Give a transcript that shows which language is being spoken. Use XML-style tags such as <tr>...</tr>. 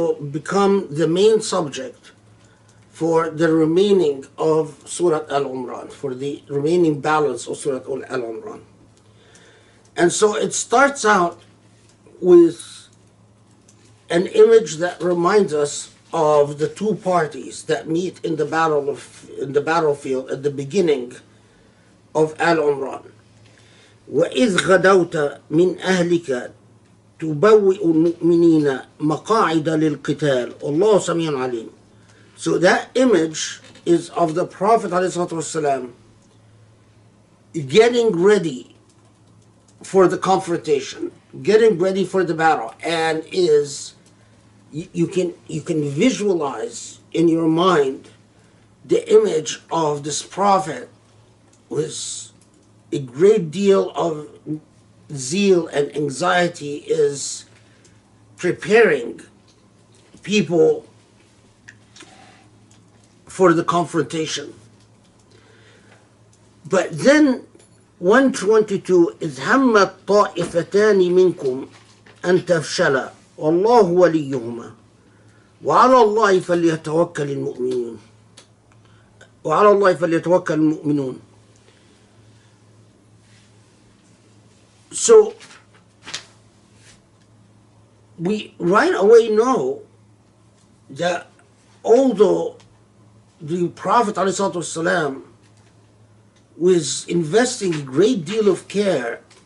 <en>become the main subject for the remaining of Surah Al-Imran, for the remaining balance of Surah Al-Imran. And so it starts out with an image that reminds us of the two parties that meet in the battlefield at the beginning of Al-Imran.</en> <ar>وَإِذْ غَدَوْتَ مِنْ أَهْلِكَ تُبَوِّئُ الْمُؤْمِنِينَ مَقَاعِدَ لِلْقِتَالِ وَاللَّهُ سَمِيعٌ عَلِيمٌ.</ar> <en>So that image is of the Prophet ﷺ getting ready for the confrontation, getting ready for the battle, and is you can visualize in your mind the image of this prophet with a great deal of zeal and anxiety is preparing people for the confrontation. But then 122 is</en> <ar>همت طائفتان منكم أن تفشلا والله وليهما وعلى الله فليتوكل المؤمنون وعلى الله فليتوكل المؤمنون.</ar> <en>So we right away know that although the Prophet ﷺ was investing a great deal of care</en>